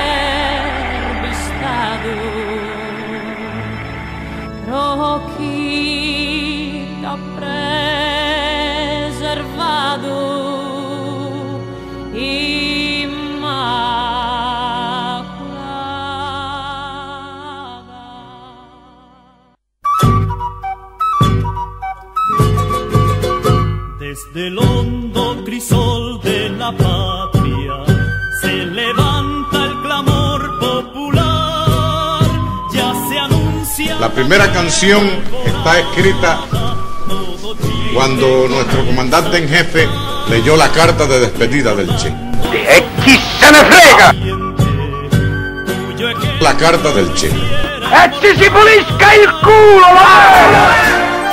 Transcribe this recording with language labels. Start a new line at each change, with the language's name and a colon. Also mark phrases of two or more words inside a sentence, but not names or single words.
Italian: Però chi t'ha preservato Immacolata.
Spanish: Desde el hondo crisol de la patria se levanta el clamor popular. La primera canción está escrita cuando nuestro comandante en jefe leyó la carta de despedida del Che.
Italian: E chi se ne frega!
Spanish: La carta del Che.
Italian: E ci si pulisca il culo!